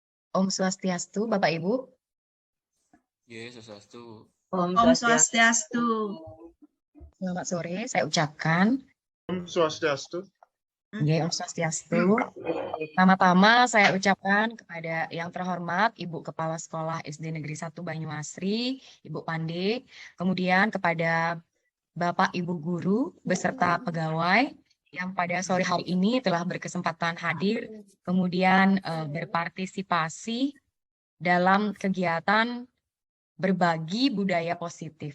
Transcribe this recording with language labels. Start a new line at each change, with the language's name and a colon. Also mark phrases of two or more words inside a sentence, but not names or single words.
Indonesian: Om Swastiastu, Bapak Ibu. Yesus Swastiastu. Om Swastiastu. Selamat sore, saya ucapkan. Om Swastiastu. Om Swastiastu. Pertama-tama saya ucapkan kepada yang terhormat Ibu Kepala Sekolah SD Negeri 1 Banyuasri, Ibu Pande, kemudian kepada Bapak Ibu Guru beserta pegawai yang pada sore hari ini telah berkesempatan hadir, kemudian berpartisipasi dalam kegiatan berbagi budaya positif.